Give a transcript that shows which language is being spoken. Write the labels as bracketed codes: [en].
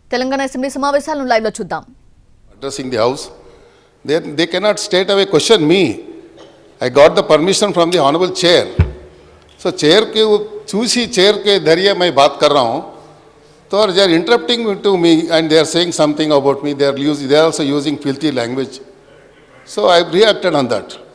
[te] Telangana assembly సమావేశాలను live లో చూద్దాం. [en] Addressing the house, they cannot straight away question me. I got the permission from the honorable chair. [hi] So chair के चूसी chair के धरिए मैं बात कर रहा हूँ. [en] So they are interrupting to me and they are saying something about me. They are also using filthy language. So I reacted on that.